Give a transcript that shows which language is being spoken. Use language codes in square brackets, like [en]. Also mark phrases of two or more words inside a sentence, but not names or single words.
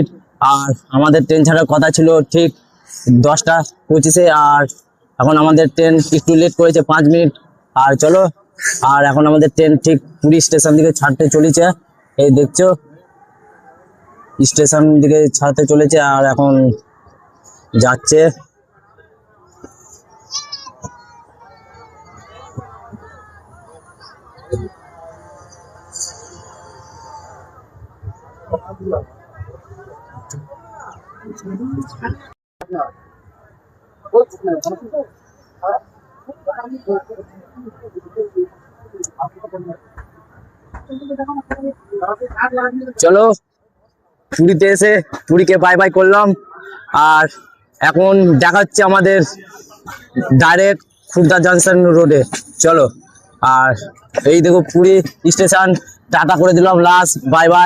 [bn] আর আমাদের ট্রেন ছাড়ার কথা ছিল ঠিক 10টা 25-এ। আর এখন আমাদের ট্রেন একটু লেট করেছে 5 মিনিট। আর চলো, আর এখন আমাদের ট্রেন ঠিক পুরী স্টেশন দিকে ছাড়তে চলেছে, এই দেখছো স্টেশন দিকে ছাড়তে চলেছে। আর এখন যাচ্ছে। No. どっちかな。 চলো পুরীতে এসে পুরীকে [en] bye bye [bn] করলাম, আর এখন দেখা হচ্ছে আমাদের ডাইরেক্ট খুর্দা জংশন রোডে। চলো, আর এই দেখো পুরী স্টেশন, টাটা করে দিলাম, [en] last bye bye.